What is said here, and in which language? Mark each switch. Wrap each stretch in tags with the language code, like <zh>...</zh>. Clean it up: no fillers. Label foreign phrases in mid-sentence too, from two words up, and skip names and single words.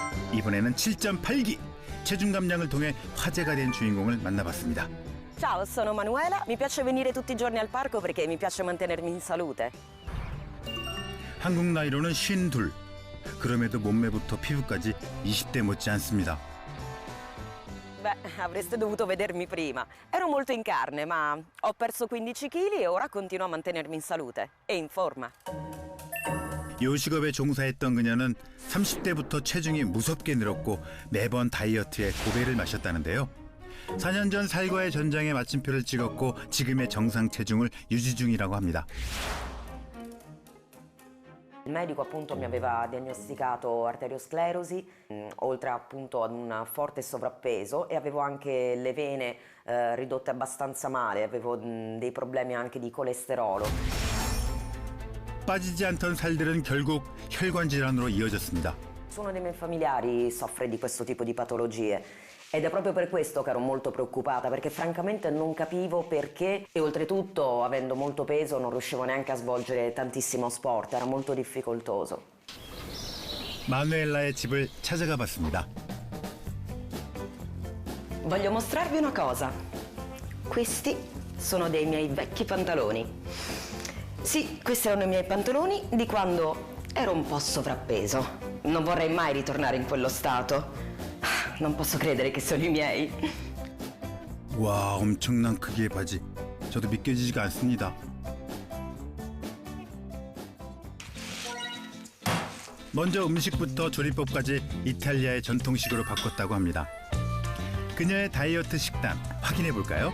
<ko>이번에는 7.8기 체중 감량을 통해 화제가 된 주인공을 만나봤습니다.</ko> <it>Ciao, sono Manuela. Mi piace venire tutti i giorni al parco perché mi piace mantenermi in salute.</it> <ko>한국 나이로는 52. 그럼에도 몸매부터 피부까지 20대 못지 않습니다.</ko> <it>Beh, avreste dovuto vedermi prima. Ero molto in carne, ma ho perso 15 kg e ora continuo a mantenermi in salute e in forma.</it> <ko>요식업에 종사했던 그녀는 30대부터 체중이 무섭게 늘었고 매번 다이어트에 고배를 마셨다는데요. 4년 전 살과의 전장에 마침표를 찍었고 지금의 정상 체중을 유지 중이라고 합니다.</ko> <it>Il medico appunto mi aveva diagnosticato arteriosclerosi, oltre appunto ad un forte sovrappeso, e avevo anche le vene ridotte abbastanza male, avevo dei problemi anche di colesterolo.</it> <ko>빠지지 않던 살들은 결국 혈관 질환으로 이어졌습니다.</ko> <it>Uno dei miei familiari soffre di questo tipo di patologie ed è proprio per questo che ero molto preoccupata, perché francamente non capivo perché, e oltretutto avendo molto peso non riuscivo neanche a svolgere tantissimo sport, era molto difficoltoso.</it> <ko>마누엘라의 집을 찾아가 봤습니다.</ko> <it>Voglio mostrarvi una cosa. Questi sono dei miei vecchi pantaloni. Sì, questi erano i miei pantaloni di quando ero un po' sovrappeso. Non vorrei mai ritornare in quello stato. Non posso credere che sono i miei.</it> <ko>와, 엄청난 크기의 바지. 저도 믿겨지지가 않습니다. 먼저 음식부터 조리법까지 이탈리아의 전통식으로 바꿨다고 합니다. 그녀의 다이어트 식단 확인해 볼까요?</ko>